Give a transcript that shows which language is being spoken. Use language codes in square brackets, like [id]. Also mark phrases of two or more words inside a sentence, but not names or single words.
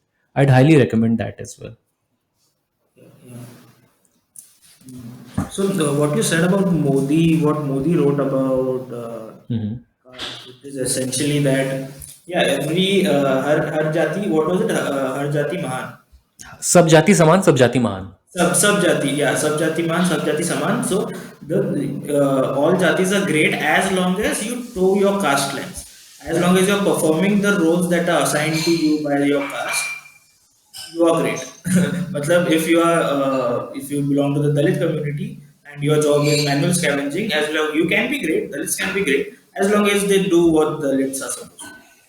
[en] I'd highly recommend that as well. So what you said about Modi, what Modi wrote about Mhm. it is essentially that yeah, every [hi] हर जाति, [en] what was it? [hi] हर जाति महान. सब जाति समान, सब जाति महान. सब जाति, [en] yeah, [hi] सब जाति मान, सब जाति समान. [en] So the all jatis are great as long as you toe your caste lines. As long as you're performing the roles that are assigned to you by your caste, you are great. Matlab, if you belong to the Dalit community and your job is manual scavenging, as long you can be great, Dalits can be great as long as they do what Dalits are supposed to.